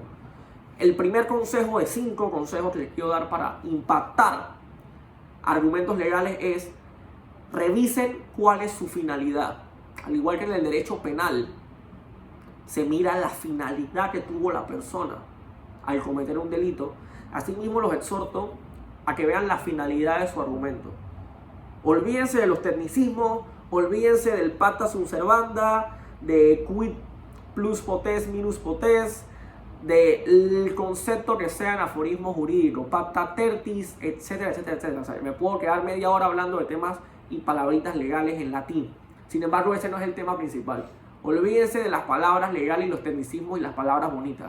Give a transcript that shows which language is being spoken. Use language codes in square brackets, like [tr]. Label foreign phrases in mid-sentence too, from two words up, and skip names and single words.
[es] El primer consejo de 5 consejos que les quiero dar para impactar argumentos legales es: revisen cuál es su finalidad. Al igual que en el derecho penal, se mira la finalidad que tuvo la persona al cometer un delito. Asimismo, los exhorto a que vean la finalidad de su argumento. Olvídense de los tecnicismos, olvídense del [la] pacta sunt servanda, [es] de [la] quid plus potes minus potes, [es] del concepto que sean aforismos jurídicos, [la] pacta tertis, [es] etcétera, etcétera, etcétera. O sea, me puedo quedar media hora hablando de temas y palabritas legales en latín. Sin embargo, ese no es el tema principal. Olvídense de las palabras legales y los tecnicismos y las palabras bonitas.